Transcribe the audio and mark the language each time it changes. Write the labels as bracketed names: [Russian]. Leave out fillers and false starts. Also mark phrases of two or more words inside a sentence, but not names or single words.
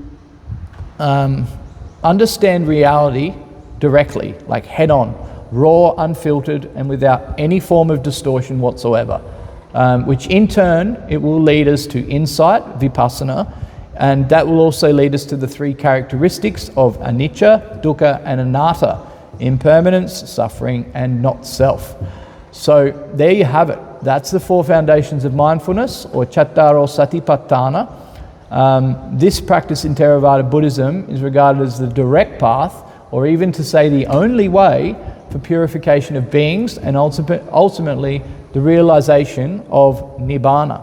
[English] understand reality directly, like head on, raw, unfiltered, and without any form of distortion whatsoever, which in turn, it will lead us to insight, vipassana, and that will also lead us to the 3 characteristics of anicca, dukkha, and anatta, impermanence, suffering, and not self. So there you have it. That's the 4 foundations of mindfulness, or [Pali] Cattaro Satipatthana. [English] This practice in Theravada Buddhism is regarded as the direct path, or even to say the only way for purification of beings and ultimately the realization of Nibbana.